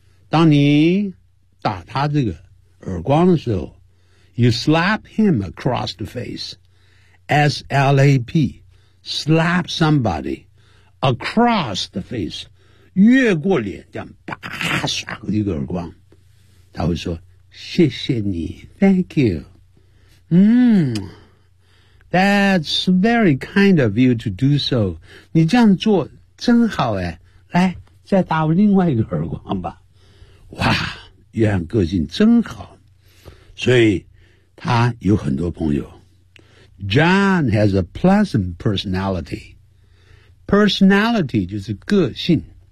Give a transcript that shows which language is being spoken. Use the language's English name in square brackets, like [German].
[Chinese] 当你打他这个耳光的时候， [English] You slap him across the face. S-L-A-P. Slap somebody across the face. [Chinese] 越过脸，这样啪刷一个耳光。他会说，谢谢你 , [English] thank you. That's very kind of you to do so. [Chinese] 你这样做真好哎。来，再打我另外一个耳光吧。哇，约翰个性真好。所以他有很多朋友。 [English] John has a pleasant personality. Personality [Chinese] 就是个性。